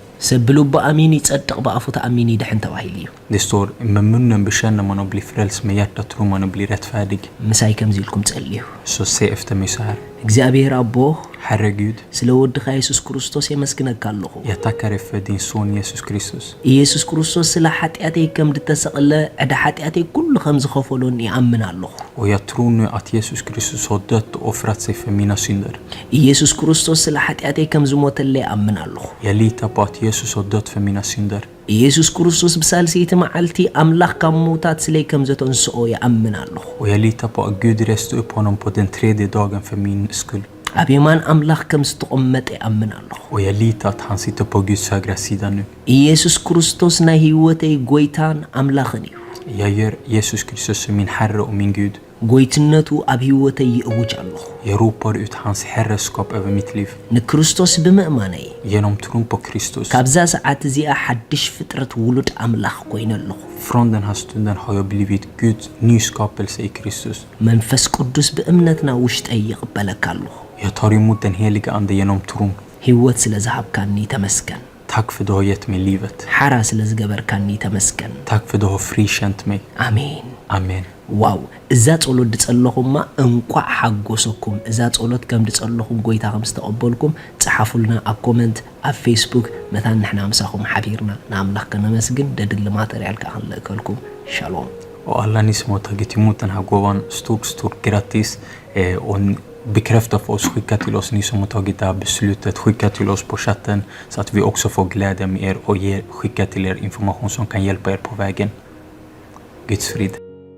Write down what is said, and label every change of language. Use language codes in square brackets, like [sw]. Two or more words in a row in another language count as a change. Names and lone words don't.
[ti] ሰብ ብልቡ ኣሚን ይጸድቕ ብኣፉ ተኣሚን ይድሕን ተባሂሉ እዩ [sv] Det står: med munnen bekänner man och blir frälst, med hjärtat tror man och blir rättfärdig. [ti] ምሳይ ከምዚ ኢልኩም ጸልዩ [sv] Så säg efter mig så här: [ti] እግዚአብሔር ኣቦ [sv] Herre Gud, [ti] ስለ ወድኻ ኢየሱስ ክርስቶስ የመስግነካ ኣለኹ [sv] jag tackar dig för din son Jesus Kristus. [ti] ኢየሱስ ክርስቶስ ስለ ሓጢኣተይ ከም ድተሰቕለ ዕዳ ሓጢኣተይ ኩሉ ከም ዝኸፈሎን ይኣምን ኣለኹ [sv] Och jag tror nu att Jesus Kristus har dött och offrat sig för mina synder. [ti] ኢየሱስ ክርስቶስ ስለ ሓጢኣተይ ከም ዝሞተለይ ይኣምን ኣለኹ [sv] Jag litar på att Jesus har dött för mina synder. [ti] ኢየሱስ ክርስቶስ ብሳልሰይቲ መዓልቲ ኣምላኽ ካብ ምውታት ስለይ ከም ዘተንስኦ ይኣምን ኣለኹ [sv] Och jag litar på att Gud reste upp honom på den tredje dagen för min skull. [ti] ኣብ የማን ኣምላኽ ከም ዝተቐመጠ ይኣምን ኣለኹ [sv] Och jag litar att han sitter på Guds högra sida nu. [ti] ኢየሱስ ክርስቶስ ናይ ህይወተይ ጎይታን ኣምላኽን እዩ [sv] Jag gör Jesus Kristus som min Herre och min Gud. [ti] ጎይትነቱ ኣብ ህይወተይ ይእውጅ ኣለኹ [sv] Jag ropar ut hans herrskap över mitt liv. [ti] ንክርስቶስ ብምእማነይ [sv] Genom tron på Kristus. [ti] ካብዛ ሰዓት እዚኣ ሓድሽ ፍጥረት ውሉድ ኣምላኽ ኮይነ ኣለኹ [sv] Från den här stunden har jag blivit Guds nyskapelse i Kristus. [ti] መንፈስ ቅዱስ ብእምነትና ውሽጠይ ይቕበለካ ኣለኹ [sv] Jag tar emot den heliga ande genom tron. [ti] ህይወት ስለ ዝሃብካኒ ተመስገን [sv] Tack för du har gett mig livet. [ti] ሓራ ስለ ዝገበርካኒ ተመስገን [sv] Tack för du har frikänt mig. [ti] ኣሜን [sv] Amen. [ti] ዋው እዛ ጸሎት ድጸለኹማ እንቋዕ ሓጎሰኩም እዛ ጸሎት ከም ድጸለኹም ጎይታ ከም ዝተቐበልኩም ጽሓፉልና ኣብ ኮመንት ኣብ ፌስቡክ መታን ንሕና ምሳኹም ሓቢርና ንኣምላኽ ከነመስግን ደድል ማተርያል ከዓ ክንልእከልኩም ሻሎም [sv] Och alla ni som har tagit emot den här gåvan, stort grattis. Och bekräfta för oss, skicka till oss, ni som har tagit det här beslutet, skicka till oss på chatten så att vi också får glädja med er och skicka till er information som kan hjälpa er på vägen. Guds frid.